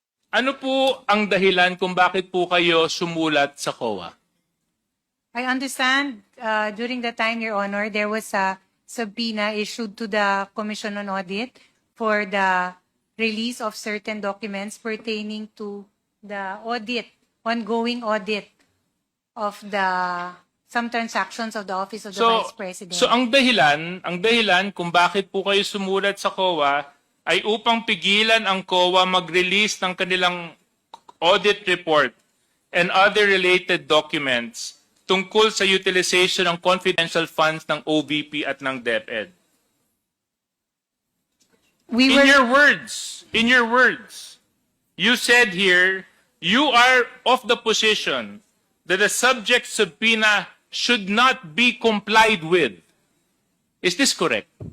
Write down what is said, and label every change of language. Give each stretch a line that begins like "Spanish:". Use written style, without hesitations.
Filipino: Ano po ang dahilan kung bakit po kayo sumulat sa COA?
English: I understand during the time, Your Honor, there was a subpoena issued to the Commission on Audit for the release of certain documents pertaining to the audit, ongoing audit of some transactions of the Office of the Vice President.
Filipino: So ang dahilan kung bakit po kayo sumulat sa COA ay upang pigilan ang COA mag-release ng kanilang
English: audit report and other related documents
Filipino: tungkol sa utilization ng confidential funds ng OVP at ng DepEd.
English: In your words, you said here, you are of the position that the subject subpoena should not be complied with. Is this correct?